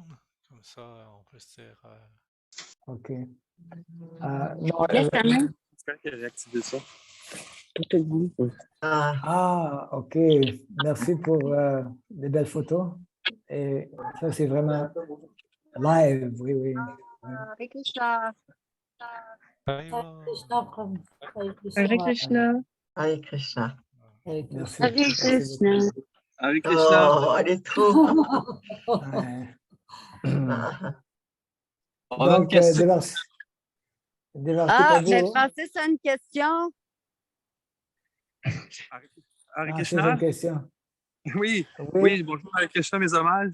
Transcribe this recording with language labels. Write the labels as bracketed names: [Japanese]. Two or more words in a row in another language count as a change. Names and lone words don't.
[French] Comme ça, on peut se dire... OK. Réactiver ça. Ah, OK. Merci pour les belles photos. Et ça, c'est vraiment live, oui, oui. Hare Krishna. Hare Krishna, Prabhu. Hare Krishna. Hare Krishna. Merci. Hare Krishna. Hare Krishna. Oh, elle est trop. On a une Donc, question. Mais Francis a une question. Hare c'est Krishna. une question. Oui, bonjour Hare Krishna, mes hommages.